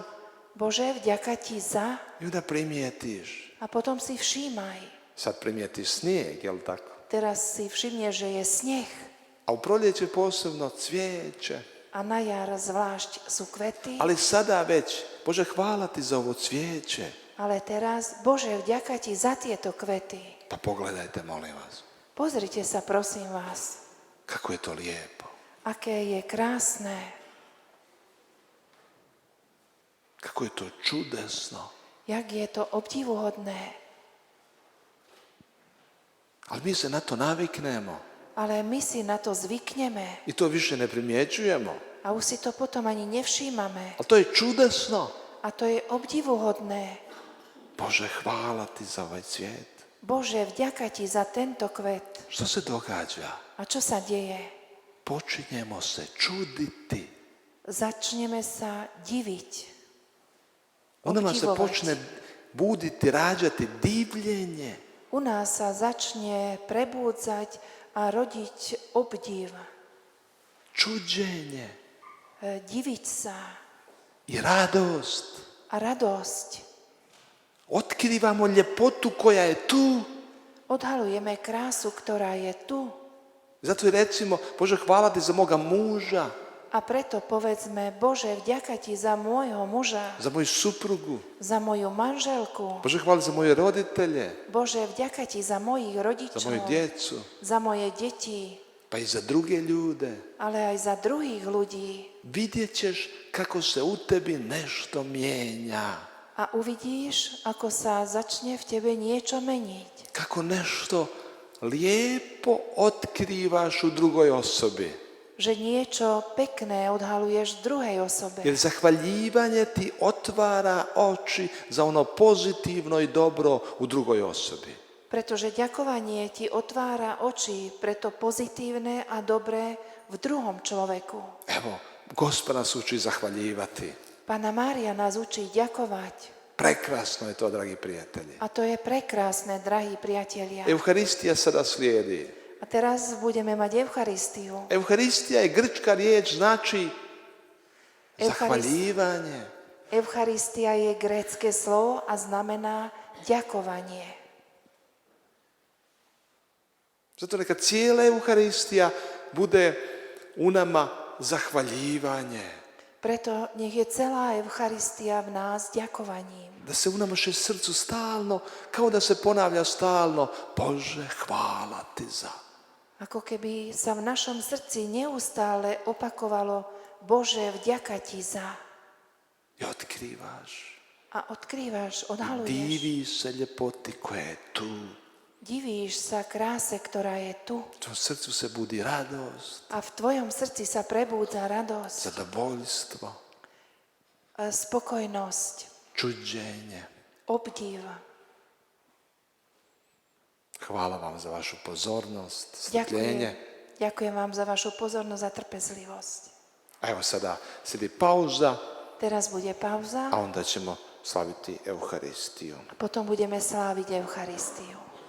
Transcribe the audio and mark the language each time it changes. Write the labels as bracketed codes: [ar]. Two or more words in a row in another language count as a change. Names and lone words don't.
[sk] Bože, vďaka ti za. [hr] I onda primijetiš. [sk] A potom si všímaj. [hr] Sad primijetiš snijeg, jel tako? [sk] Teraz si všimne, že je sneh. [hr] A u proljeće posebno cvijeće. [sk] A na jar zvlášť sú kvety. [hr] Ali sada već, Bože, hvala ti za ovo cvijeće. [sk] Ale teraz, Bože, vďaka ti za tieto kvety. [hr] Pa pogledajte, molim vas, [sk] Pozrite sa, prosím vás, [hr] kako je to lijepo. [sk] aké je krásne, [hr] Kako je to čudesno. [sk] jak je to obdivuhodné. [hr] Ali mi se na to naviknemo. [sk] Ale my si na to zvykneme [hr] I to više ne primjećujemo. [sk] a už si to potom ani nevšímame. [hr] Ali to je čudesno. [sk] A to je obdivuhodné. [hr] Bože, hvala ti za ovaj cvijet. [sk] Bože, vďaka ti za tento kvet. [hr] Što se događa? [sk] A čo sa deje? [hr] Počinjemo se čuditi. [sk] Začneme sa diviť. [hr] U nama se [sk] Obdivovať. [hr] počne buditi, rađati divljenje. [sk] U nás sa začne prebúdzať a rodiť obdiv. [hr] Čuđenje [sk] Diviť sa [hr] i radost. [sk] a radosť. [hr] Otkrivamo ljepotu koja je tu. [sk] Odhalujeme krásu, ktorá je tu. [hr] Zato i recimo, Bože, hvala ti za moga muža, [sk] A preto povedzme, Bože, vďaka ti za môjho muža, [hr] za moju suprugu. [sk] za moju manželku. [hr] Bože, hvala za moje roditelje, [sk] Bože, vďaka ti za mojich za rodičov, [hr] moju djecu, [sk] za moje deti, [hr] pa i za druge ljude. [sk] ale aj za druhých ľudí. [hr] Vidjet ćeš kako se u tebi nešto mijenja. [sk] A uvidíš, ako sa začne v tebe niečo meniť. [hr] Kako nešto lijepo otkrivaš u drugoj osobi. [sk] Že niečo pekné odhaluješ v druhej osobe. [hr] Jer zahvaljivanje ti otvara oči za ono pozitivno i dobro u drugoj osobi. [sk] Pretože ďakovanie ti otvára oči pre to pozitívne a dobré v druhom človeku. [hr] Evo, Gospod nas uči zahvaljivati. [sk] Panna Mária nás učí ďakovať. [hr] Prekrasno je to, dragi prijatelji. [sk] A to je prekrásne, drahí priatelia. [hr] Euharistija sada slijedi. [sk] A teraz budeme mať Eucharistiu. [hr] Euharistija je grčka riječ, znači [sk] Eucharist- [hr] zahvaljivanje. [sk] Eucharistia je grécke slovo a znamená ďakovanie. [hr] Zato neka cijela Euharistija bude u nama zahvaljivanje. [sk] Preto nech je celá Eucharistia v nás ďakovaním. [hr] Da se u našem srcu stalno, kao da se ponavlja stalno, Bože, hvala ti za. [sk] Ako keby sa v našom srdci neustále opakovalo Bože, vďaka ti za. [hr] I otkrivaš. [sk] A odkrývaš, odhaluješ. [hr] Diviš se ljepoti koja je tu. [sk] Divíš sa kráse, ktorá je tu. [hr] V tom srcu se budi radost, [sk] A v tvojom srdci sa prebúdza radosť, [hr] zadovoljstvo, [sk] spokojnosť, [hr] čuđenje. [sk] obdiv. [hr] Hvala vam za vašu pozornost, [sk] Ďakujem. [hr] strpljenje. [sk] Ďakujem vám za vašu pozornosť a trpezlivosť. [hr] A evo sada slijedi pauza, [sk] Teraz bude pauza [hr] a onda ćemo slaviti Euharistiju. [sk] a potom budeme sláviť Eucharistiu.